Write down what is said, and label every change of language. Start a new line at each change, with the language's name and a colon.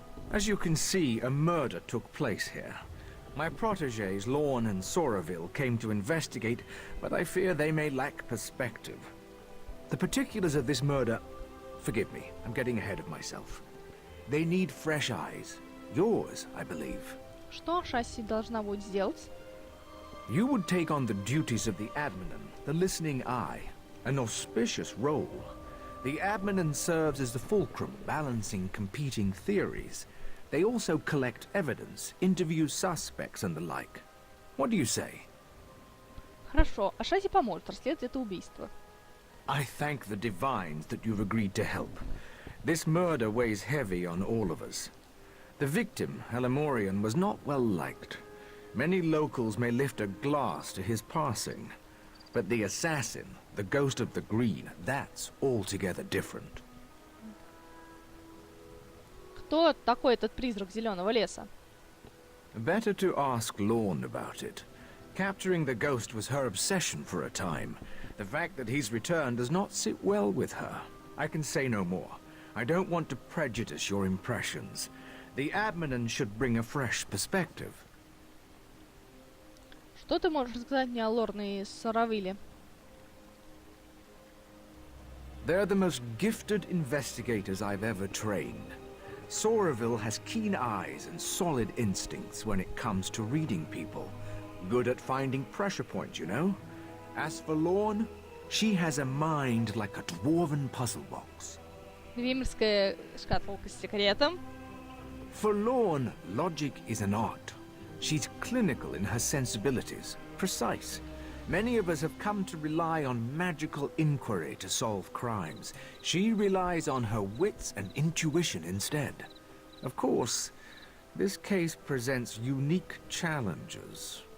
English: As you can see, a murder took place here. My protégés, Lorne and Soraville, came to investigate, but I fear they may lack perspective. The particulars of this murder... Forgive me, I'm getting ahead of myself. They need fresh eyes. Yours, I believe.
Russian: Что Ашасси должна будет сделать?
English: You would take on the duties of the Adminan, the listening eye. An auspicious role. The Adminan serves as the fulcrum, balancing competing theories. They also collect evidence, interview suspects and the like. What do you say?
Russian: Хорошо, Ашасси поможет расследовать это убийство.
English: I thank the divines that you've agreed to help. This murder weighs heavy on all of us. The victim, Halimorian, was not well liked. Many locals may lift a glass to his passing. But the assassin, the ghost of the green, that's altogether different.
Russian: Кто такой этот призрак Зеленого леса?
English: Better to ask Lorne about it. Capturing the ghost was her obsession for a time. The fact that he's returned does not sit well with her. I can say no more. I don't want to prejudice your impressions. The Adminan should bring a fresh perspective.
Russian: Что ты можешь рассказать мне о Лорне и Соравилле?
English: They're the most gifted investigators I've ever trained. Soraville has keen eyes and solid instincts when it comes to reading people. Good at finding pressure points, you know? As for Lorne, she has a mind like a dwarven puzzle box.
Russian: Гриммерская шкатулка с секретом.
English: For Lorne, logic is an art. She's clinical in her sensibilities, precise. Many of us have come to rely on magical inquiry to solve crimes. She relies on her wits and intuition instead. Of course, this case presents unique challenges.